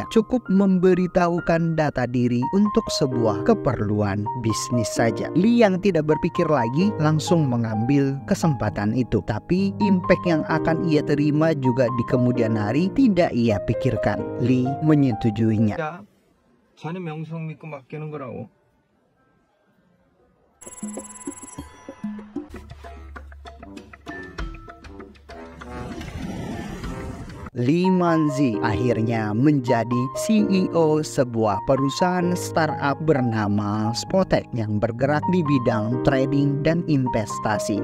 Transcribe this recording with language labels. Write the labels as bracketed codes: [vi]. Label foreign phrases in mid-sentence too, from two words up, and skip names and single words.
[id] Cukup memberitahukan data diri untuk sebuah keperluan bisnis saja. Lee yang tidak berpikir lagi langsung mengambil kesempatan itu. Tapi impact yang akan ia terima juga di kemudian hari tidak ia pikirkan. Lee menyetujuinya. [ko] 야, 자네 명성 믿고 맡기는 거라고. [id] Lee Man-ji akhirnya menjadi CEO sebuah perusahaan startup bernama Spotek yang bergerak di bidang trading dan investasi.